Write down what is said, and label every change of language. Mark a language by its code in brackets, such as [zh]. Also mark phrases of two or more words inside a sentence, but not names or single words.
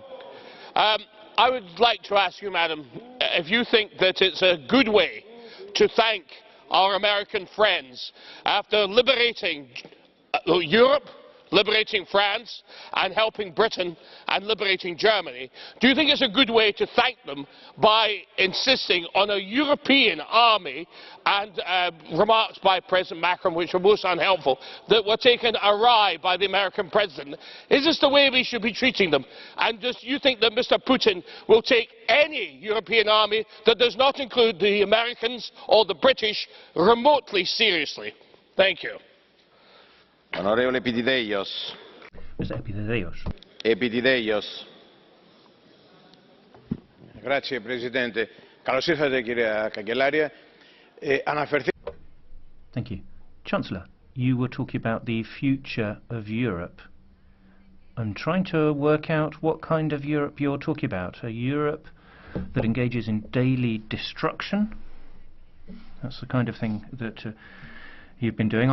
[en] I would like to ask you, Madam, if you think that it's a good way to thank our American friends after liberating Europe, liberating France and helping Britain and liberating Germany, do you think it's a good way to thank them by insisting on a European army, and remarks by President Macron which were most unhelpful that were taken awry by the American President? Is this the way we should be treating them? And do you think that Mr. Putin will take any European army that does not include the Americans or the British remotely seriously? Thank you. [it] Onorevole Epitideios. [en] Mr. Epitideios. Epitideios. [it] Grazie Presidente. [el] Καλώς ήρθατε κυρία Καγκελάρια. [en] Thank you. Chancellor, you were talking about the future of Europe. I'm trying to work out what kind of Europe you're talking about. A Europe that engages in daily destruction? That's the kind of thing that you've been doing.